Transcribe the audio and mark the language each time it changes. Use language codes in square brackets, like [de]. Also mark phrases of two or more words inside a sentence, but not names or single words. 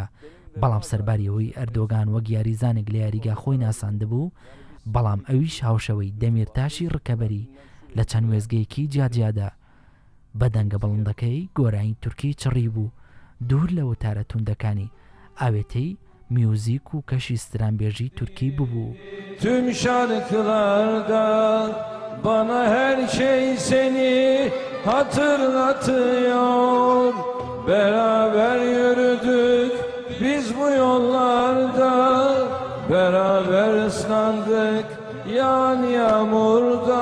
[ckb] بەڵام سەرباریەوەی ئەردۆغان وەک یاریزانێک لە یاریگا خۆی ناساندبوو، بەڵام ئەویش هاوشەوەی دەمیرتاشی ڕکەبەری لە چەند وێزگەیەکی جیاجیادا بەدەنگە بەڵندەکەی گۆرانی تورکی چڕی بوو دوور لە وتارە توندەکانی ئاوێتەی میوزیک و کەشی سترانبێژی تورکی ببوو. [tr] Tüm şarkılarda bana her şey seni hatırlatıyor. Beraber yürüdük biz bu yollarda, beraber ıslandık yağan yağmurda.